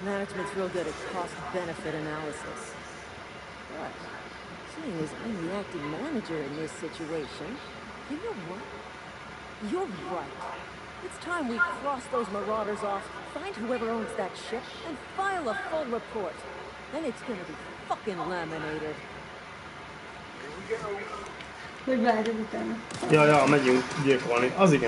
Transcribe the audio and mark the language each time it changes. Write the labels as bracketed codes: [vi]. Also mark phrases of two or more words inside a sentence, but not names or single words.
[en] Management's real good at cost-benefit analysis. But, seeing as I'm the acting manager in this situation, you know what? You're right. It's time we cross those marauders off, find whoever owns that ship, and file a full report. Then it's gonna be fucking laminated. [hu] Hogy várjad utána? Ja, megyünk gyilkolni. Az igen.